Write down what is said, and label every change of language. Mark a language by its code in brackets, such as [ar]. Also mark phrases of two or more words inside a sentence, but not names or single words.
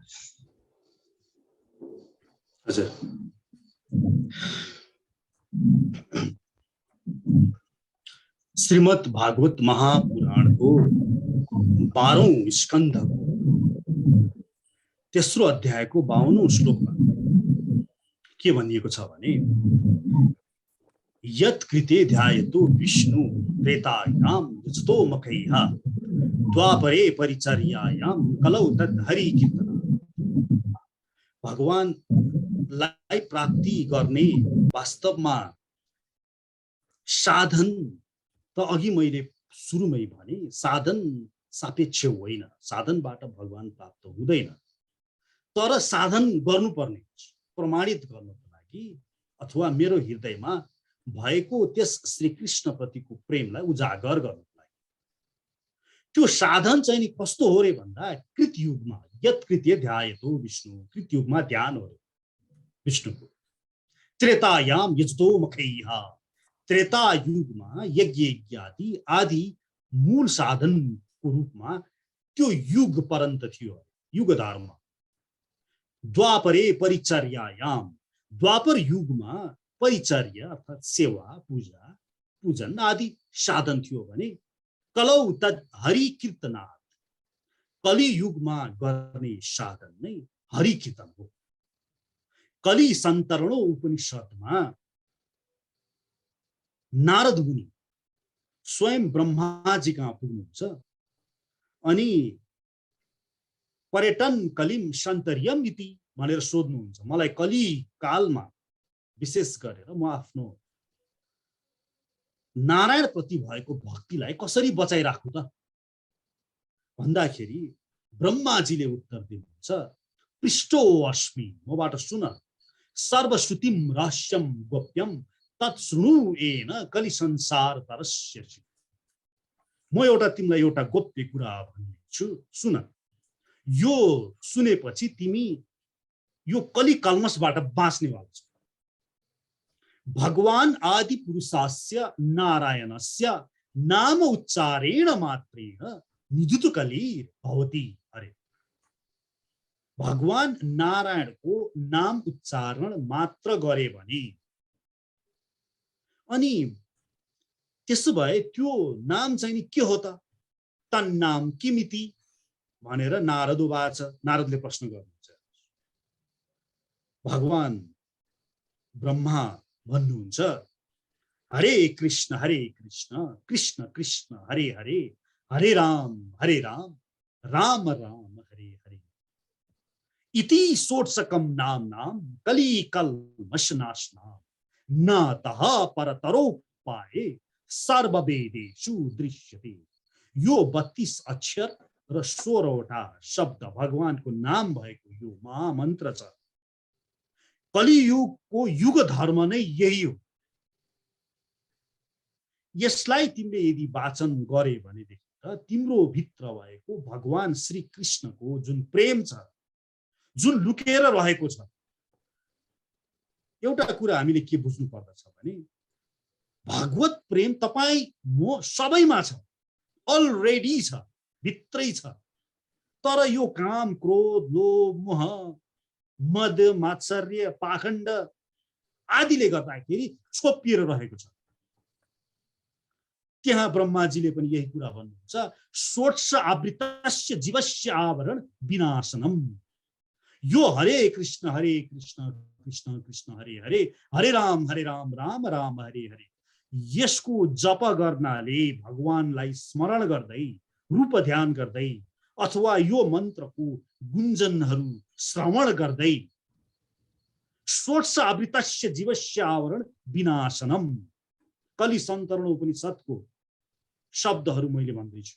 [ne] हजुर श्रीमद् भागवत महापुराणको 12औं स्कन्धको तेस्रो अध्यायको 52औं श्लोकमा के भनिएको छ भने, [sa] यत् कृते ध्यायतो विष्णु त्रेतायां युजतो मखैः द्वापरे परिचर्यायां कलौ तद् हरि कीर्तन। [ne] भगवानलाई प्राप्ति गर्ने वास्तवमा साधन त अघि मैले सुरुमै भने साधन सापेक्ष होइन, साधनबाट भगवान प्राप्त हुँदैन, तर साधन गर्नुपर्ने प्रमाणित गर्नको लागि अथवा मेरो हृदयमा भएको त्यस श्रीकृष्ण प्रतिको प्रेमलाई उजागर गर्नको लागि। त्यो साधन चाहिँ नि कस्तो हो रे भन्दा, कृतयुगमा [sa] यत् कृत्य ध्यायतो विष्णु, [ne] कृतयुगमा ध्यान हो विष्णुको। [sa] त्रेतायाम यजतो मखैः, [ne] त्रेता युगमा यज्ञ इत्यादि आदि मूल साधनको रूपमा त्यो युग पर्यन्त थियो, युग धर्म। [sa] द्वापरे परिचर्यायाम, [ne] द्वापर युगमा परिचर्या अर्थात सेवा पूजा पूजन आदि साधन थियो भने [sa] कलौ तद् हरि कीर्तनात्, [ne] कलि युगमा गर्ने साधन नै हरि कीर्तन हो। कलि सन्तरणो उपनिषदमा नारद मुनि स्वयं ब्रह्माजी कहाँ पुग्नुहुन्छ अनि [sa] पर्यटन कलिम सन्तर्यम इति [ne] भनेर सोध्नुहुन्छ, मलाई कलि कालमा विशेष गरेर म आफ्नो नारायण प्रति भएको भक्तिलाई कसरी बचाइराख्नु त भन्दाखेरि ब्रह्माजीले उत्तर दिनुहुन्छ, [sa] पृष्ठो अस्मि, [ne] मबाट सुन, [sa] सर्वश्रुतिम रहस्यम गोप्यम तत्शृणु येन कलि संसार तरस्यसि। [ne] म एउटा तिमीलाई एउटा गोप्य कुरा भन्छु, सुन। यो सुनेपछि तिमी यो कलि कल्मसबाट बाँच्नेवाला छौ। [sa] भगवान आदि पुरुषस्य नारायणस्य नाम उच्चारेण मात्रेण निजुत कलिर भवति। [ne] अरे भगवान नारायणको नाम उच्चारण मात्र गरे भने अनि त्यसो भए त्यो नाम चाहिँ नि के हो त [sa] तन्नाम किमिति [ne] भनेर [sa] नारद उवाच, [ne] नारदले प्रश्न गर्नुहुन्छ। भगवान ब्रह्मा भन्नुहुन्छ [sa] हरे कृष्ण कृष्ण कृष्ण हरे हरे, हरे राम राम राम हरे हरे, इति सोत्सकम नाम नाम कली कल्मषनाशनाम नातः परतरोपाये सर्ववेदेषु दृश्यते। [ne] यो 32 अक्षर र 16वटा शब्द भगवानको नाम भएको यो महामन्त्र छ। कलियुगको युग धर्म नै यही हो। यसलाई तिमीले यदि वाचन गरे भनेदेखि त तिम्रो भित्र भएको भगवान श्री कृष्णको जुन प्रेम छ, जुन लुकेर रहेको छ, एउटा कुरा हामीले के बुझ्नु पर्दछ भने भागवत प्रेम तपाई म सबैमा छ, अलरेडी छ, भित्रै छ। तर यो काम क्रोध लोभ मोह मद मात्सर्य पाखण्ड आदिले गर्दाखेरि छोपिएर रहेको छ। त्यहाँ ब्रह्माजीले पनि यही कुरा भन्नुहुन्छ, [sa] सोत्स आवृतस्य जीवस्य आवरण विनाशनम। यो हरे कृष्ण कृष्ण कृष्ण हरे हरे, हरे राम राम राम हरे हरे, [ne] यसको जप गर्नाले भगवानलाई स्मरण गर्दै रूप ध्यान गर्दै अथवा यो मन्त्रको गुञ्जनहरू श्रवण गर्दै [sa] सोत्स आवृतस्य जीवस्य आवरण विनाशनम, [ne] कलि सन्तरण उपनिषदको शब्दहरू मैले भन्दैछु।